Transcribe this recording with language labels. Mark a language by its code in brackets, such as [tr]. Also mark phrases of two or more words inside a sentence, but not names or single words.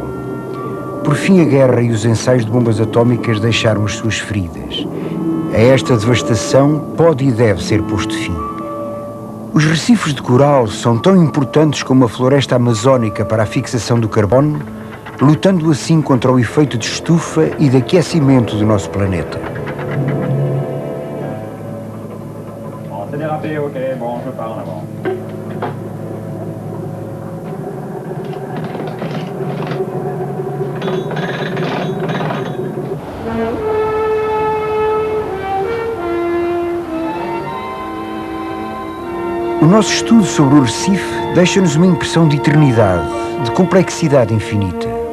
[pt] Por fim, a guerra e os ensaios de bombas atómicas deixaram as suas feridas. A esta devastação pode e deve ser posto fim. Os recifes de coral são tão importantes como a floresta amazónica para a fixação do carbono, lutando assim contra o efeito de estufa e de aquecimento do nosso planeta. [fr] C'est dérapé, ok, bon, je pars en avant. [pt] O nosso estudo sobre o Recife deixa-nos uma impressão de eternidade, de complexidade infinita.